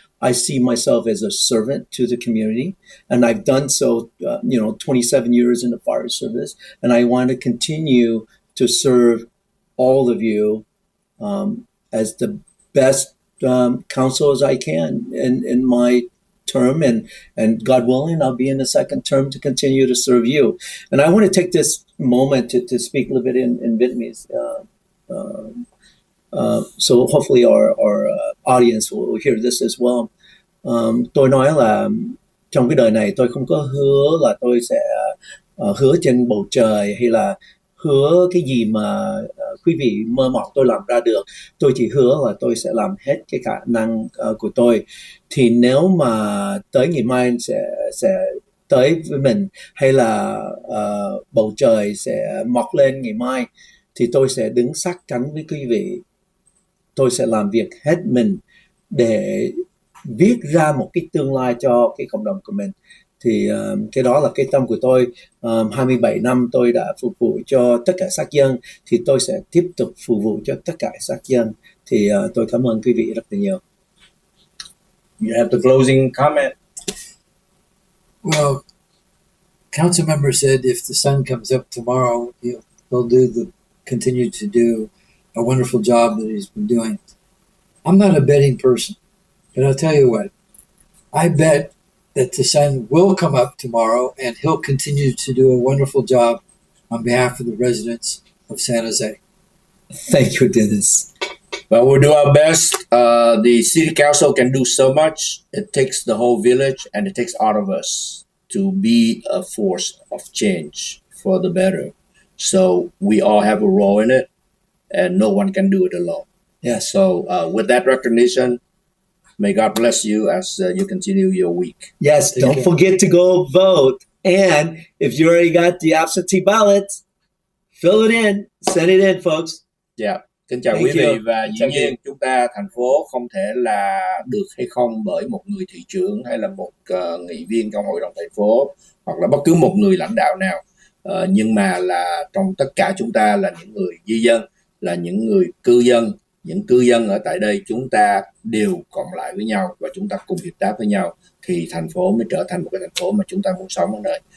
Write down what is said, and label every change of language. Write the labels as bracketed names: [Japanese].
[English] I see myself as a servant to the community, and I've done so, 27 years in the fire service, and I want to continue to serve all of you as the best counsel as I can in my term, and God willing, I'll be in the second term to continue to serve you. And I want to take this moment to speak a little bit in Vietnamese. So hopefully our audience will hear this as well. [Vietnamese] Tôi nói là trong cái đời này tôi không có hứa là tôi sẽ hứa trên bầu trời, hay là hứa cái gì mà quý vị mơ mộng tôi làm ra được. Tôi chỉ hứa là tôi sẽ làm hết cái khả năng của tôi. Thì nếu mà tới ngày mai sẽ tới với mình, hay là bầu trời sẽ mọc lên ngày mai, thì tôi sẽ đứng sát cánh với quý vị. Tôi sẽ làm việc hết mình để viết ra một cái tương lai cho cái cộng đồng của mình. Thì cái đó là cái tâm của tôi. 27 năm tôi đã phục vụ cho tất cả sắc dân, thì tôi sẽ tiếp tục phục vụ cho tất cả sắc dân. Thì tôi cảm ơn quý vị rất là nhiều. [English] You have the closing comment. Well, council member said if the sun comes up tomorrow, he'll continue to do a wonderful job that he's been doing. I'm not a betting person, but I'll tell you what, I bet that the sun will come up tomorrow and he'll continue to do a wonderful job on behalf of the residents of San Jose. Thank you, Dennis. Well, we'll do our best. The city council can do so much. It takes the whole village, and it takes all of us to be a force of change for the better. So we all have a role in it, and no one can do it alone. Yeah. So with that recognition, may God bless you as you continue your week. Yes, don't forget to go vote. And if you already got the absentee ballots, fill it in, send it in, folks. Yeah. [Vietnamese] Kính chào quý vị, và dĩ nhiên chúng ta thành phố không thể là được hay không bởi một người thị trưởng hay là một nghị viên trong hội đồng thành phố hoặc là bất cứ một người lãnh đạo nào, nhưng mà là trong tất cả chúng ta là những người di dân, là những người cư dân, những cư dân ở tại đây, chúng ta đều cộng lại với nhau và chúng ta cùng hiệp tác với nhau thì thành phố mới trở thành một cái thành phố mà chúng ta muốn sống ở đây.